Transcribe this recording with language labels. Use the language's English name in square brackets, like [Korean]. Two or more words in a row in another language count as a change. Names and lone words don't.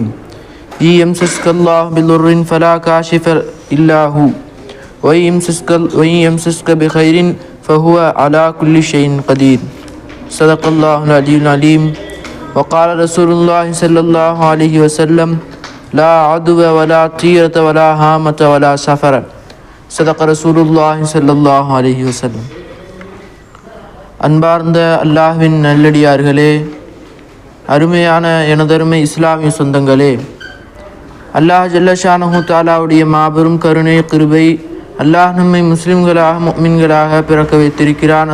[Arabic] إن يمسسك الله بضر فلا كاشف إلا هو وإن يمسسك بخير فهو على كل شيء قدير. صدق الله العلي العليم. وقال رسول الله صلى الله عليه وسلم لا عدو ولا طيرة ولا هامة ولا سفر. صدق رسول الله صلى الله عليه وسلم. [Tamil] அன்பார்ந்த அல்லாஹ்வின் நல்லடியார்களே, அருமையான எனதருமை இஸ்லாமிய சொந்தங்களே, அல்லாஹ் [Arabic] جل شأنه تعالى [Tamil] மாபெரும் கருணை கிருபை அல்லாஹ் நம்மை முஸ்லிம்களாக முஃமின்களாக பிறக்க வைத்திருக்கிறான்.